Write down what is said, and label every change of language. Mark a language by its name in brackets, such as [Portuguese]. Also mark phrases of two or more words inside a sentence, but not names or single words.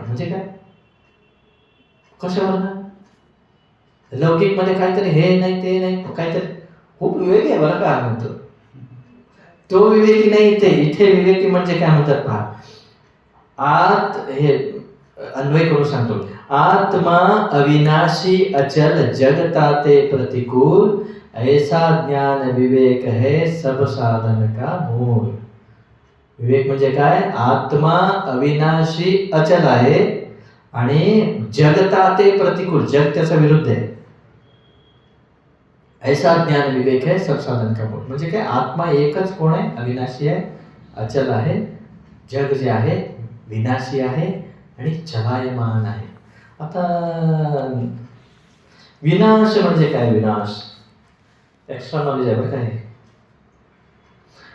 [Marathi] म्हणजे काय? कशावर ना? लौकिक मध्ये काहीतरी हे नाही ते नाही, काहीतरी खूप विवेकी आहे बरं का म्हणतो. तो विवेकी नाही. इथे विवेकी म्हणजे काय म्हणतात पहा. आत, हे अन्वय करून सांगतो. [Hindi] आत्मा अविनाशी अचल जगताते प्रतिकूल ऐसा ज्ञान विवेक है सब साधन का मूल. [Marathi] विवेक म्हणजे काय? आत्मा अविनाशी अचल आहे आणि [Hindi] जगताते प्रतिकूल, [Marathi] जग त्याचा विरुद्ध आहे. [Hindi] ऐसा ज्ञान विवेक है सब साधन का मूल. [Marathi] म्हणजे काय? आत्मा एकच कोण आहे? अविनाशी आहे, अचल आहे. जग जे आहे विनाशी आहे आणि चलायमान आहे. आता विनाश म्हणजे काय? विनाश [English] extra knowledge [Marathi] आहे बरं काय.